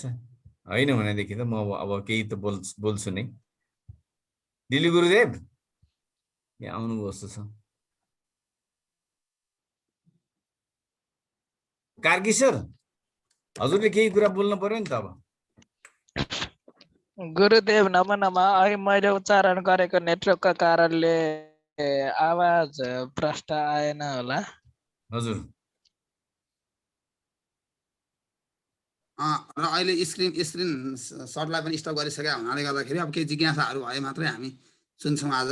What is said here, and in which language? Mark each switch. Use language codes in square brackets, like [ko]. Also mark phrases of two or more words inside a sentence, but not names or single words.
[ne] होइन भनेदेखि त म अब केही त बोल्छु नै। दिल्ली गुरुदेव यहाँ आउनुभयो जस्तो छ। कार्की सर, हजुरले केही कुरा बोल्नु पर्यो नि त। अब गुरुदेव नमो नमः। अघि मैले उच्चारण गरेको नेटवर्कका कारणले आवाज प्रष्ट आएन होला। हजुर। र अहिले स्क्रिन सर्टलाई पनि स्टप गरिसकेका हुनाले गर्दाखेरि अब केही जिज्ञासाहरू भए मात्रै हामी सुन्छौँ आज।